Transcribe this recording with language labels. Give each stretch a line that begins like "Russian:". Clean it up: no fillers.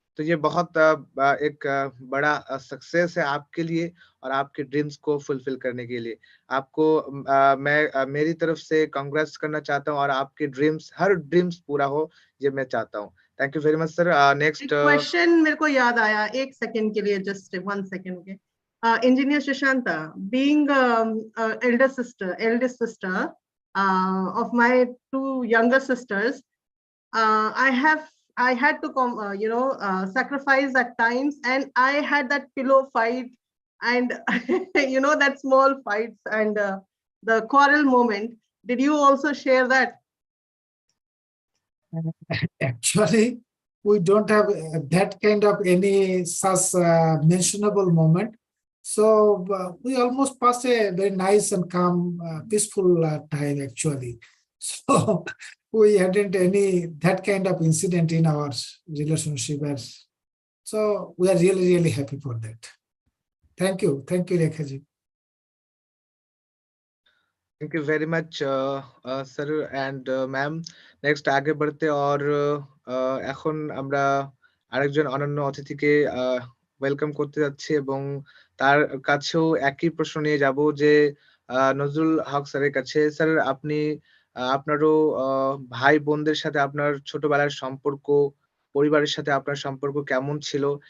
Hindi: तो ये बहुत एक बड़ा सक्सेस है आपके लिए और आपके ड्रीम्स को फुलफिल करने के लिए। आपको मैं मेरी तरफ से कांग्रेट्स करना चाहता हूँ और आपके ड्रीम्स हर ड्रीम्स पूरा हो, ये मैं चाहता हूँ।
English: Thank you very much sir. Next
Hindi: एक क्वेश्चन मेरे को याद आया, एक सेकंड के लिए, just 1 second, okay.
English: Engineer Sushanta, being eldest sister of my 2 younger sisters, I had to sacrifice at times, and I had that pillow fight, and that small fights, and the quarrel moment. Did you also share that? Actually, we don't have that kind of any such mentionable moment. So we almost pass a very nice and calm, peaceful time actually. So we hadn't any that kind of incident in our relationship. So we are really, really happy for that. Thank you, Rekha ji. Thank you very much sir and ma'am.
Hindi: Next आगे बढ़তে
Bangla: और এখন আমরা আরেকজন অনন্য অতিথিকে welcome করতে যাচ্ছি এবং তার কাছেও একই প্রশ্ন নিয়ে যাব যে নজরুল হক স্যারের কাছে। স্যার আপনি আপনারও ভাই বোনদের সাথে আপনার ছোটবেলার সম্পর্ক, পরিবারের সাথে আপনার সম্পর্ক কেমন ছিল?